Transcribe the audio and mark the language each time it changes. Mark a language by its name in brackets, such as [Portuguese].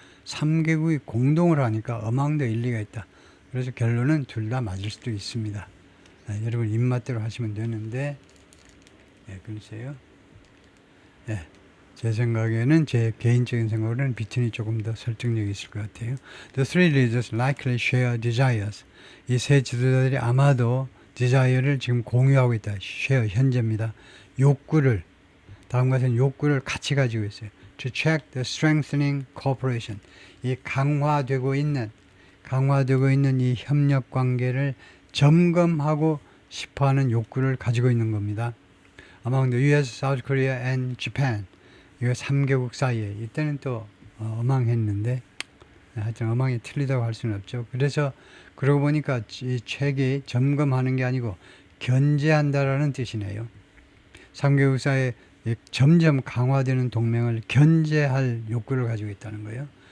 [Korean] 3개국이 공동으로 하니까 어망도 일리가 있다. 그래서 결론은 둘 다 맞을 수도 있습니다. 여러분 입맛대로 하시면 되는데 글쎄요. 제 생각에는 제 개인적인 생각으로는 between이 조금 더 설득력이 있을 것 같아요. [English] The three leaders likely share desires. [Korean] 이 세 지도자들이 아마도 desire를 지금 공유하고 있다. share 현재입니다. 욕구를 다음과 같은 욕구를 같이 가지고 있어요. [English] To check the strengthening cooperation. [Korean] 이 강화되고 있는 이 협력 관계를 점검하고 싶어하는 욕구를 가지고 있는 겁니다. [English] Among the U.S., South Korea, and Japan. [Korean] 이거 3개국 사이에 이때는 또 어망했는데 하여튼 어망이 틀리다고 할 수는 없죠. 그래서 그러고 보니까 이 책이 점검하는 게 아니고 견제한다라는 뜻이네요. 3개국 사이에 점점 강화되는 동맹을 견제할 욕구를 가지고 있다는 거예요.